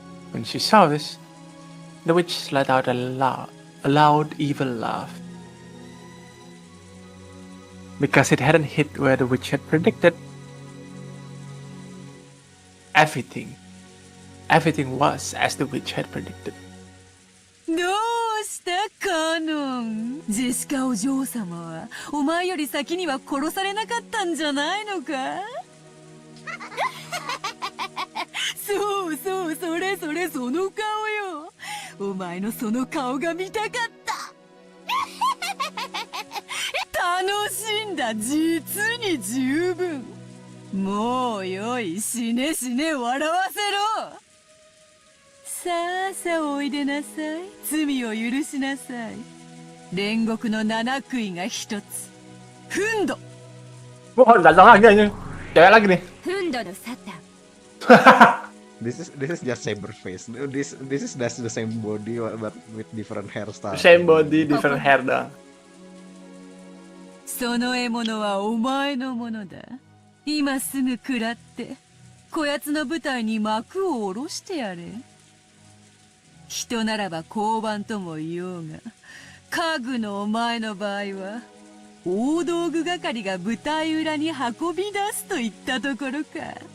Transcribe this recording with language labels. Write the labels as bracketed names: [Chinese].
[English] When she saw this, the witch let out a loud evil laugh. Because it hadn't hit where the witch had predicted. Everything was as the witch had predicted. [Japanese] どうしたカノン。ジェシカお嬢様はお前より先には殺されなかったんじゃないのか。そうそう、それそれ、その顔よ。お前のその顔が見たかった。楽しんだ、実に十分。もうよい、死ね死ね、笑わせろ。さあさあおいでなさい。罪を許しなさい。煉獄の七杭が一つ。フンド。 [Indonesian] Oh, datang lagi aja. Cewek lagi nih. [Japanese] フンドのサタン。 [English] This is just saber face. This is just the same body but with different hairstyle. Same body, different hair dah. [Japanese] その獲物はお前のものだ。今すぐ食らって、こやつの舞台に幕を下ろしてやれ。人ならば交番とも言おうが、家具のお前の場合は、大道具係が舞台裏に運び出すといったところか。